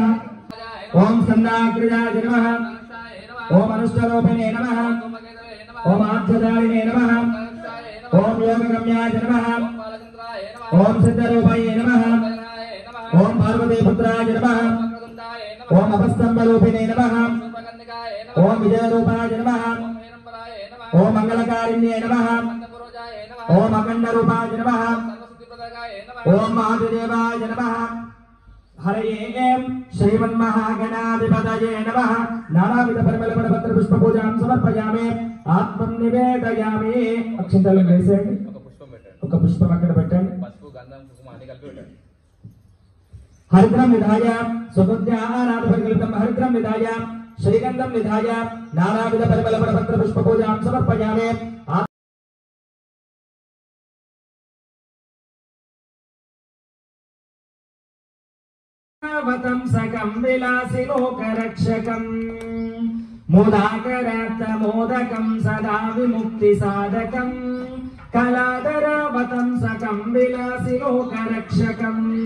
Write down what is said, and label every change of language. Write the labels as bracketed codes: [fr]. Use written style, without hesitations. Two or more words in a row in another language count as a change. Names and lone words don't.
[sa] ఓం సన్నాగ్రజాయ నమః ఓం అనుష్టరూపిణే నమః ఓం ఆర్ధదారిణే నమః ఓం యోగగమ్యాయ నమః ఓం సిద్ధరూపాయ నమః ఓం పార్వతీపుత్రాయ నమః ఓం అపస్తంభరూపిణే నమః ఓం విజయరూపాయ నమః ఓం మంగళకారిణ్యే నమః ఓం అఖండరూపాయ నమః ఓం మహాదేవాయ నమః हरये श्रीमन्महागणाधिपतये नमः नानाविध परिमलपत्र पुष्पपूजां समर्पयामि आत्मं निवेदयामि अक्षंतलं [te] వేసేయండి ఒక పుష్పం అక్కడ పెట్టండి పసుపు గంధం కుంకుమ అన్ని కలిపి పెట్టండి [sa] हरिद्रं निधाय सुगन्ध्यानादपरिकल्पितं हरिद्रं निधाय श्रीगन्धं निधाय नानाविध परिमलपत्र पुष्पपूजां समर्पयामि वतं सकं विलासि लोकरक्षकं मोदाकरात् मोदकं सदा विमुक्तिसाधकं कलाधरावतं सकं विलासि लोकरक्षकं